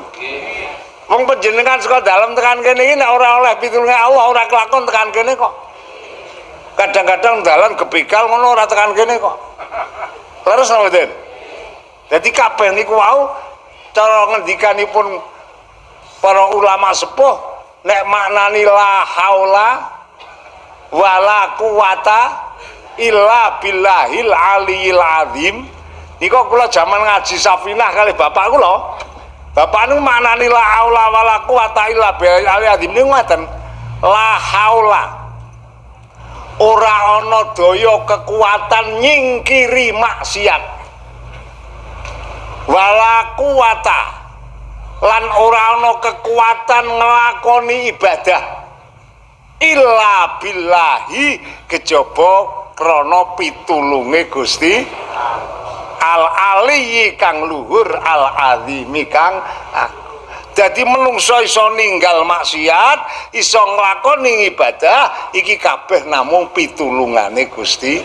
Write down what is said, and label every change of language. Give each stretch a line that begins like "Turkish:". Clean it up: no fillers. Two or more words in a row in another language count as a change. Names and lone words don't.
Javanese: Wong panjenengan saka dalem tekan kene iki nek ora oleh pitulunge Allah ora kelakon tekan kene kok. Kadang-kadang dalan gebegal ngono ora tekan kene kok. Leres napa mboten? Dadi kabeh niku wau cara ngendikanipun para ulama sepuh nek maknani
Arabic: لا حول ولا قوة إلا بالله العلي العظيم
Javanese: niku kula jaman ngaji Safinah kali bapak kula. Bapak niku maknani
Arabic: لا حول ولا قوة إلا بالله العلي العظيم
Javanese: niku ngoten.
Arabic: لا حول
Javanese: ora ana daya kekuatan nyingkiri maksiat.
Arabic: ولا قوة
Javanese: lan ora ana kekuatan nglakoni ibadah
Arabic: إلا بالله
Javanese: kejaba krana pitulunge Gusti
Arabic: العلي
Javanese: kang luhur
Arabic: العظيم
Javanese: kang dadi menungso iso ninggal maksiat iso nglakoni ibadah iki kabeh namung pitulungane Gusti.